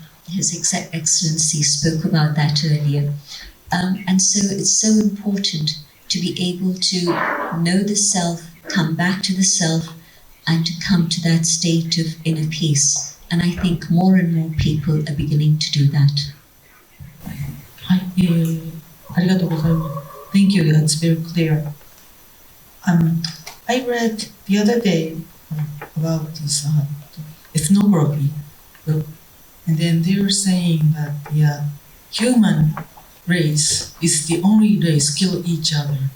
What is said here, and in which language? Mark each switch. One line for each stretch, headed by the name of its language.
English: His Excellency spoke about that earlier. And so it's so important to be able to know the self, come back to the self, and to come to that state of inner peace. And I think more and more people are beginning to do that.
Japanese: はい、ありがとうございます。
English: Thank you, that's very clear. I read the other day about this ethnography book, and then they were saying that the human race is the only race kill each other.